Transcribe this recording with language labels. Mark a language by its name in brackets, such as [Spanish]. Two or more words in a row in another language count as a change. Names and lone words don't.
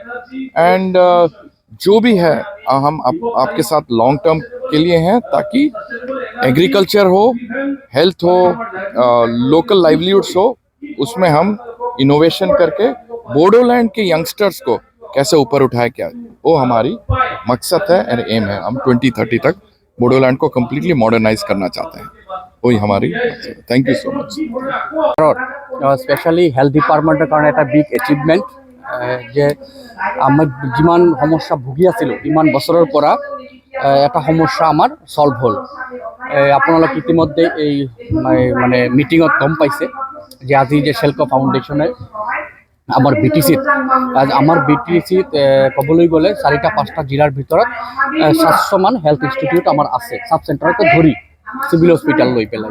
[Hindi] एंड जो भी है हम आपके साथ [English] long term [Hindi] के लिए हैं, ताकि एग्रीकल्चर हो, हेल्थ हो, [English] local livelihoods [Hindi] हो, उसमें हम इनोवेशन करके बोडोलैंड के यंगस्टर्स को कैसे ऊपर उठाए, क्या वो हमारी मकसद है और एम है। हम 2030 तक बोडोलैंड को [English] completely modernize [Hindi] करना चाहते हैं, वही हमारी। [English] thank you so much. specially health departmentৰ [Assamese] कारण এটা [English] big achievement [Assamese] যে আমি যিমান সমস্যা ভুগি আছিলোঁ ইমান বছৰৰ পৰা এটা সমস্যা আমাৰ সলভ হ'ল। আপোনালোক ইতিমধ্যে এই মানে মিটিঙত গম পাইছে যে আজি যে সেল্ক' ফাউণ্ডেশ্যনে আমাৰ বিটিচিত ক'বলৈ গ'লে 4-5টা জিলাৰ ভিতৰত 700মান [English] health institute [Assamese] আমাৰ আছে, [English] sub centreকে [Assamese] ধৰি [English] civil hospital [Assamese] লৈ পেলাই।